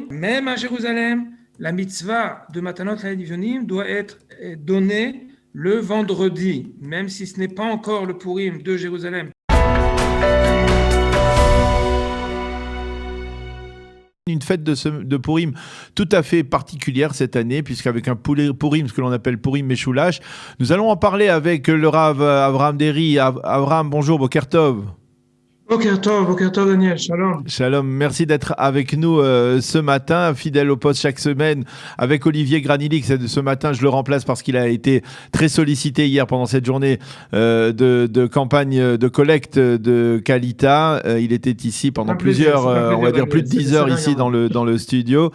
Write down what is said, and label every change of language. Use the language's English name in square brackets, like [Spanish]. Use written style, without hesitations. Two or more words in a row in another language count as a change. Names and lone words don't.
[French] Même à Jérusalem, la mitzvah de [Hebrew] מתנות לאביונים [French] doit être donnée le vendredi, même si ce n'est pas encore le Purim de Jérusalem. Une fête de Purim tout à fait particulière cette année, puisqu'avec un Purim, ce que l'on appelle [Hebrew] פורים משולש, [French] nous allons en parler avec le Rav Avraham Deri. Avraham, bonjour, [Hebrew] בוקר טוב. בוקר טוב Daniel, שלום. [French] Shalom, merci d'être avec nous ce matin, fidèle au poste chaque semaine, avec Olivier Granilix. Ce matin, je le remplace parce qu'il a été très sollicité hier pendant cette journée de campagne de collecte de Kalita. Il était ici pendant plusieurs, on va dire plus de 10 heures ici dans le studio.